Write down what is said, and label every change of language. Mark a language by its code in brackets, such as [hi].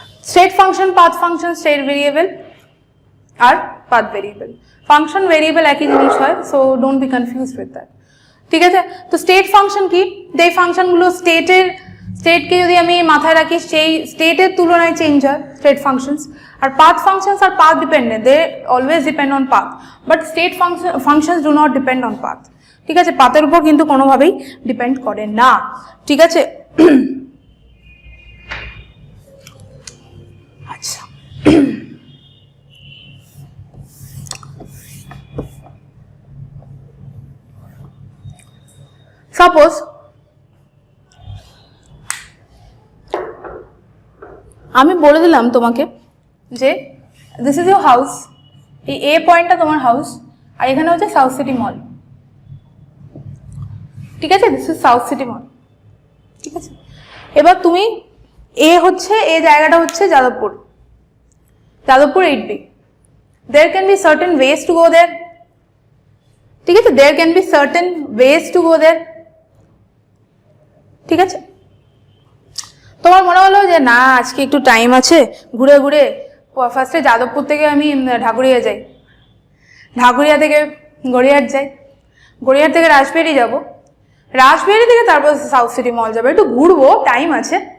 [en] State function, path function, state variable আর path variable, function variable [bn] একই জিনিস হয়, [en] so don't be confused with that, ঠিক আছে। [bn] তো স্টেট ফাংশন কি, যে ফাংশনগুলো স্টেটকে যদি আমি মাথায় রাখি, সেই স্টেটের তুলনায় চেঞ্জ হয় state functions. [en] আর path functions আর path dependent, they always depend on path, but state functions do not depend on path, ঠিক আছে। [bn] পাথের উপর কিন্তু কোনোভাবেই ডিপেন্ড করে না, ঠিক আছে। আচ্ছা, সাপোজ আমি বলে দিলাম তোমাকে যে [en] this is your house, [bn] এই এ পয়েন্টটা তোমার হাউস, আর এখানে হচ্ছে সাউথ সিটি মল, ঠিক আছে, [en] this is South City Mall, [bn] ঠিক আছে। এবার তুমি এই জায়গাটা হচ্ছে Jadavpur 8B, [en] there can be certain ways to go there, ঠিক আছে, there can be certain ways to go there. [bn] ঠিক আছে, তোমার মনে হলো যে না আজকে একটু টাইম আছে, ঘুরে ঘুরে ফার্স্টে যাদবপুর থেকে আমি ঢাকুরিয়া যাই, ঢাকুরিয়া থেকে গড়িয়াহাট যাই, গড়িয়াহাট থেকে রাসবিহারি যাব, রাসবিহারি থেকে তারপর সাউথ সিটি মল যাবো, একটু ঘুরবো, টাইম আছে।